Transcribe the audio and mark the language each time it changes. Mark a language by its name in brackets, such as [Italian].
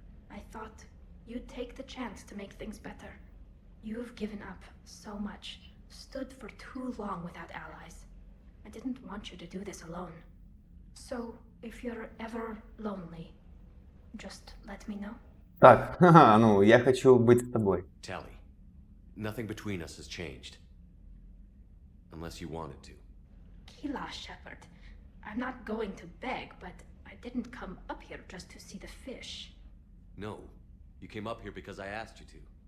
[English] I thought you'd take the chance to make things better. You've given up so much, stood for too long without allies. I didn't want you to do this alone. So, if you're ever lonely, just let me know. [Russian] Так, ну, я хочу быть с тобой. [English] Tali, nothing between us has changed. Unless you wanted to. Kila, Shepard. I'm not going to beg, but I didn't come up here just to see the fish. No, you came up here because I asked you to.